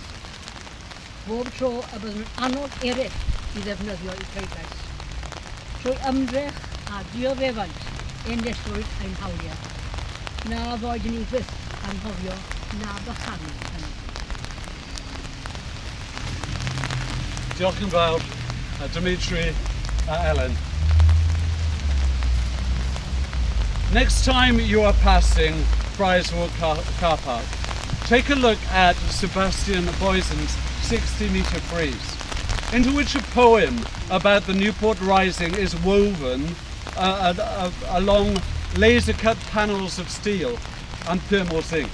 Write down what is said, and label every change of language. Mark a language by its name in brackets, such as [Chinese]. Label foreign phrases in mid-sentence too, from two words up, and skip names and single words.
[Welsh] Bob tro y byddwn nhw'n annog eraill i ddefnyddio i pleidlais. Trwy ymdrech a dioddefaint enillwyd ein hawliau. Na foed ni fyth anghofio na bychanu hynny. Diolch yn fawr, Dimitri a Ellen. [English] Next time you are passing Friarswood car park, take a look at Sebastian Boysen's 60-metre frieze, into which a poem about the Newport Rising is woven along laser-cut panels of steel and Pyrmont ink.